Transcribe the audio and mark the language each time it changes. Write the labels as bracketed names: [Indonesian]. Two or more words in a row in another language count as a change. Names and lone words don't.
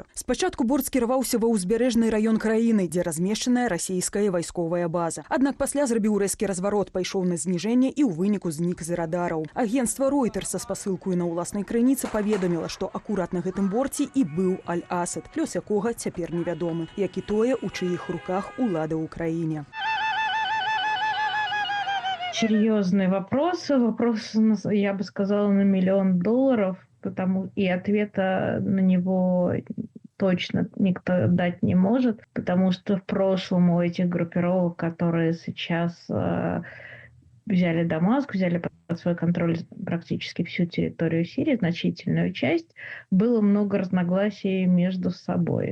[Belarusian] Спачатку борт скіраваўся ва ўзбярэжны раён краіны, дзе размешчаная расійская вайсковая база. Аднак пасля зрабіў рэзкі разварот, пайшоў на зніжэнне і ў выніку знік з радараў. Агенцтва Reuters са спасылкаю на ўласнай крыніцы паведаміла, што акурат на гэтым борце і быў аль-Асад, лёс якога цяпер невядомы, як і тое, у чыіх руках улада ўкраіны. [Russian] Серьезный вопрос, я бы сказала, на $1 миллион, и ответа на него точно никто дать не может, потому что в прошлом у этих группировок, которые сейчас взяли Дамаск, взяли под свой контроль практически всю территорию Сирии, значительную часть, было много разногласий между собой.